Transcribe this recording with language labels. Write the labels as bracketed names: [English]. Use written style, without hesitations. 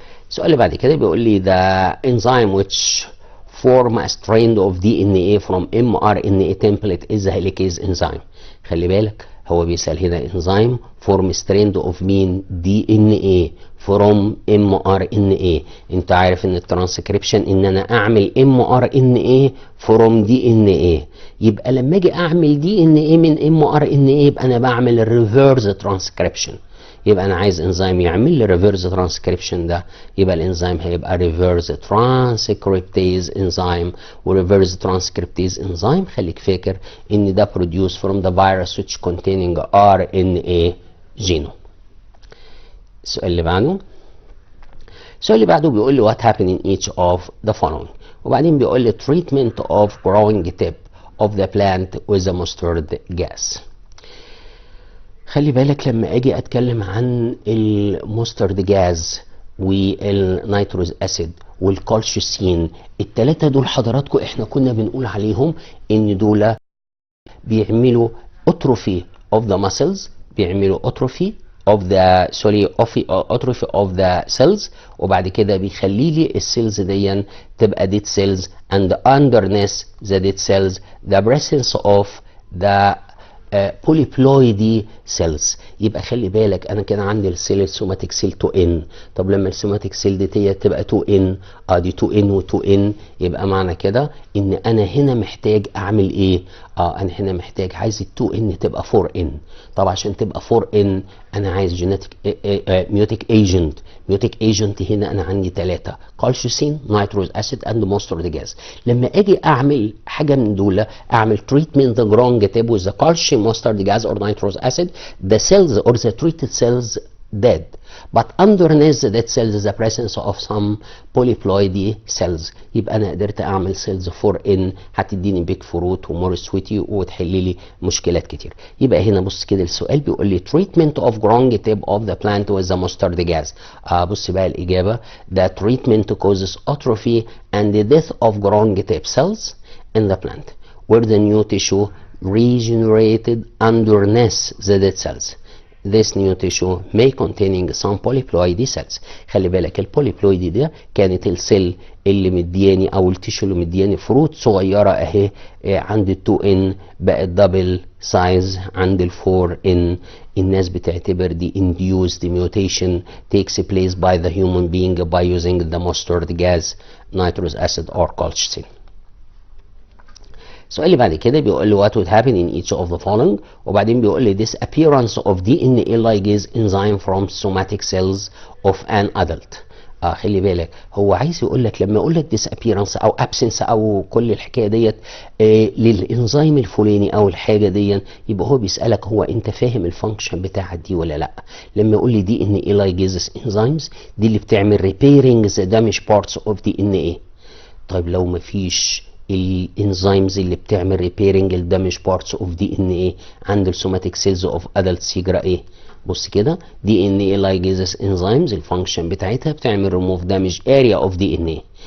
[Arabic] السؤال اللي بعد كده بيقول لي [English] the enzyme which form a strand of DNA from mRNA template is the helicase enzyme. [Arabic] خلي بالك هو بيسأل هنا enzyme form strand of مين؟ DNA from mRNA. انت عارف ان الترانسكريبشن ان انا اعمل mRNA from DNA. يبقى لما اجي اعمل DNA من mRNA يبقى انا بعمل reverse transcription. يبقى انا عايز انزيم يعمل لي ريفيرس ترانسكريبشن ده، يبقى الانزيم هيبقى ريفيرس ترانسكريبتيز انزيم. وريفيرس ترانسكريبتيز انزيم خليك فاكر ان ده بروديوس فروم ذا فيروس [English] which containing RNA genome. السؤال اللي بعده بيقول لي what happened in each of the following. [Arabic] وبعدين بيقول لي [English] treatment of growing tip of the plant with the mustard gas. [Arabic] خلي بالك لما اجي اتكلم عن المسترد جاز والنيتروز اسيد والكالشيسين، التلاتة دول حضراتكم احنا كنا بنقول عليهم ان دول [English] بيعملوا atrophy of the muscles, بيعملوا atrophy of the atrophy of the cells, وبعد كده بيخلي لي السيلز دي تبقى dead cells and underneath the dead cells the presence of the polyploidy cells. [Arabic] يبقى خلي بالك انا كان عندي السيل السوماتيك سيل 2 n. طب لما السوماتيك سيل دي تبقى 2 n، دي 2 n و2 n، يبقى معنى كده ان انا هنا محتاج اعمل ايه؟ انا هنا محتاج عايز ال 2 n تبقى 4 n. طب عشان تبقى 4 n انا عايز جينيتيك ميوتيك ايجنت. ميوتيك ايجنت هنا انا عندي 3: كالشيسين، نيتروز اسيد اند ماسترد جاز. لما اجي اعمل حاجه من دول، [English] اعمل treatment the growing tip with the calcium mustard gas or nitrous acid, the cells or the treated cells dead, but underneath the dead cells is the presence of some polyploidy cells. [Arabic] يبقى انا قدرت اعمل سيلز 4n هتديني بيك فروت ومور سويتي وتحل لي مشكلات كتير. [English] يبقى هنا بص كده السؤال بيقول لي treatment of growing tip of the plant with the mustard gas. [Arabic] بص بقى الاجابه [English] the treatment causes atrophy and the death of growing tip cells in the plant where the new tissue regenerated underneath the dead cells. This new tissue may containing some polyploidy cells. [Arabic] خلي بالك البوليبلويدي ده كانت السيل اللي مدياني او التيشو اللي مدياني فروت صغيره اهي عند ال 2n بقت دبل سايز عند ال 4n. الناس بتعتبر دي [English] induced mutation takes place by the human being by using the mustard gas, nitrous acid or colchicine. [Arabic] السؤال اللي بعد كده بيقول لي [English] what would happen in each of the following، وبعدين بيقول لي disappearance of DNA ligase enzyme from somatic cells of an adult. [Arabic] خلي بالك هو عايز يقول لك لما يقول لك disappearance او absence او كل الحكايه ديت للانزيم الفلاني او الحاجه دي، يبقى هو بيسالك هو انت فاهم الفانكشن بتاعت دي ولا لا. [English] لما يقول لي DNA ligase enzymes [Arabic] دي اللي بتعمل [English] repairing the damaged parts of DNA. [Arabic] طيب لو مفيش الانزيمز اللي بتعمل ريبيرنج الدامج بارتس اوف دي ان ايه عند السوماتيك سيلز اوف ادلتس يجرى ايه؟ بص كده دي ان ايه لايجيزس انزيمز الفانكشن بتاعتها بتعمل ريموف دامج اريا اوف دي ان ايه.